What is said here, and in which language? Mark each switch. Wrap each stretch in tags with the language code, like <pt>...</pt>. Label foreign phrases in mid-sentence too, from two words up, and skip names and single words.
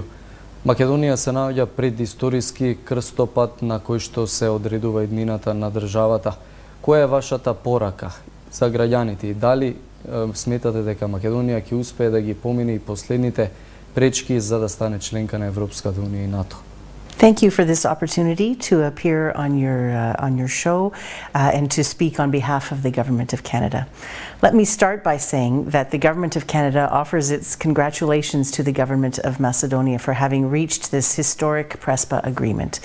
<mk>Македонија се наоѓа пред историски крстопат на кој што се одредува иднината на државата. Која е вашата порака за граѓаните и дали сметате дека Македонија ќе успее да ги помине и последните пречки за да стане членка на Европската унија и НАТО?</mk> <en>Thank you for this opportunity to appear on your show and to speak on behalf of the Government of Canada. Let me start by saying that the Government of Canada offers its congratulations to the Government of Macedonia for having reached this historic PRESPA agreement.</en>